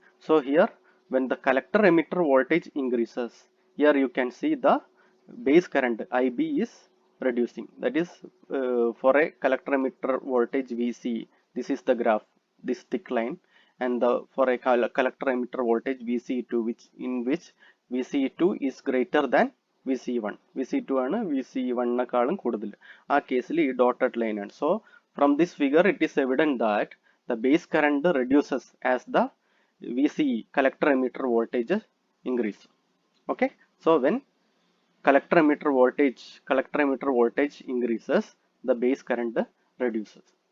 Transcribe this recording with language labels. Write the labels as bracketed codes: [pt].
[en] So here when the collector emitter voltage increases, here you can see the base current IB is reducing. That is, for a collector emitter voltage VC, this is the graph, this thick line, and for a collector emitter voltage VC2, which VC2 is greater than VC1. [ml] VC2 ആണ് VC1 നെക്കാളും കൂടുതൽ. ആ കേസിൽ ഈ dotted line ആണ്. [en] So from this figure it is evident that the base current reduces as the VCE, collector emitter voltage, increase. Okay. So when collector emitter voltage increases, the base current reduces.